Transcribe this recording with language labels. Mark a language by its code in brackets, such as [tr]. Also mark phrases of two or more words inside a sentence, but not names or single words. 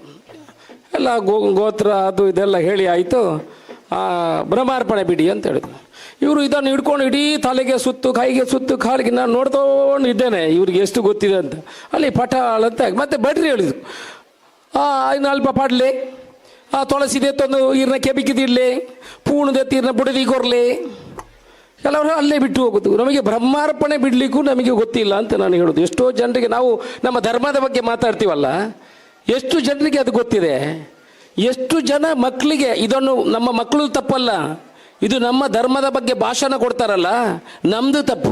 [kn] ಎಲ್ಲ ಗೋತ್ರ ಅದು ಇದೆಲ್ಲ ಹೇಳಿ ಆಯಿತು, ಬ್ರಹ್ಮಾರ್ಪಣೆ ಬಿಡಿ ಅಂತ ಹೇಳಿದ್ರು. ಇವರು ಇದನ್ನು ಹಿಡ್ಕೊಂಡು ಇಡೀ ತಲೆಗೆ ಸುತ್ತು, ಕೈಗೆ ಸುತ್ತು, ಕಾಲಿಗೆ ನಾನು ನೋಡ್ಕೊಂಡು ಇದ್ದೇನೆ ಇವ್ರಿಗೆ ಎಷ್ಟು ಗೊತ್ತಿದೆ ಅಂತ. ಅಲ್ಲಿ ಪಟಾಳ ಅಂತ ಮತ್ತೆ ಭಟ್ರಿ ಹೇಳಿದರು, [tcy] ಇನ್ನು ಅಲ್ಪ ಪಾಡಲಿ, ತುಳಸಿದೆ ತಂದು ಇರ್ನ ಕೆಬಿಕಿದಿಡ್ಲಿ, ಪೂಣದೆ ತೀರ್ನ ಬುಡದಿ ಕೊರ್ಲಿ. [kn] ಕೆಲವರು ಅಲ್ಲೇ ಬಿಟ್ಟು ಹೋಗೋದು. ನಮಗೆ ಬ್ರಹ್ಮಾರ್ಪಣೆ ಬಿಡಲಿಕ್ಕೂ ನಮಗೆ ಗೊತ್ತಿಲ್ಲ ಅಂತ ನಾನು ಹೇಳೋದು. ಎಷ್ಟೋ ಜನರಿಗೆ ನಾವು ನಮ್ಮ ಧರ್ಮದ ಬಗ್ಗೆ ಮಾತಾಡ್ತೀವಲ್ಲ, ಎಷ್ಟು ಜನರಿಗೆ ಅದು ಗೊತ್ತಿದೆ? ಎಷ್ಟು ಜನ ಮಕ್ಕಳಿಗೆ ಇದನ್ನು, ನಮ್ಮ ಮಕ್ಕಳು ತಪ್ಪಲ್ಲ, ಇದು ನಮ್ಮ ಧರ್ಮದ ಬಗ್ಗೆ ಭಾಷಣ ಕೊಡ್ತಾರಲ್ಲ, ನಮ್ಮದು ತಪ್ಪು.